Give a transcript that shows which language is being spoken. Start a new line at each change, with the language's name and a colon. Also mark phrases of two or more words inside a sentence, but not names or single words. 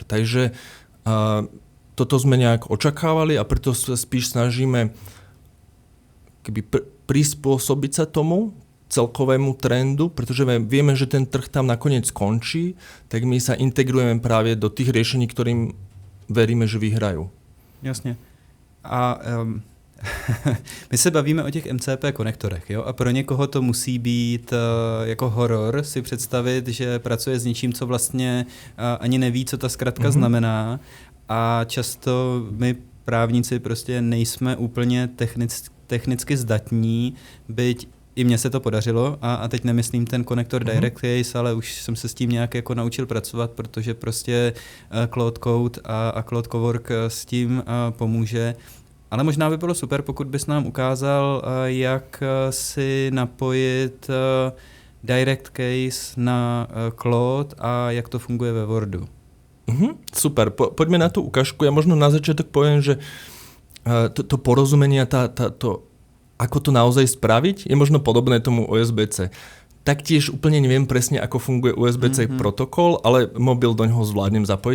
Slovak: Takže toto sme nejak očakávali a preto sa spíš snažíme prispôsobiť sa tomu celkovému trendu, pretože vieme, že ten trh tam nakoniec skončí, tak my sa integrujeme práve do tých riešení, ktorým veríme, že vyhrajú.
Czech: Jasne. A my se bavíme o těch MCP konektorech, jo? A pro někoho to musí být jako horor si představit, že pracuje s něčím, co vlastně ani neví, co ta zkratka znamená, a často my právníci prostě nejsme úplně technicky zdatní, byť i mně se to podařilo a teď nemyslím ten konektor Direct Case, ale už jsem se s tím nějak jako naučil pracovat, protože prostě Claude Code a Claude Cowork s tím pomůže. Ale možná by bylo super, pokud bys nám ukázal, jak si napojit Direct Case na Claude a jak to funguje ve Wordu.
Slovak: Super, poďme na tú ukážku. Ja možno na začiatok poviem, že to porozumenie, ako to naozaj spraviť, je možno podobné tomu USB-C. Taktiež úplne neviem presne, ako funguje USB-C protokol, ale mobil do ňoho zvládnem zapojiť.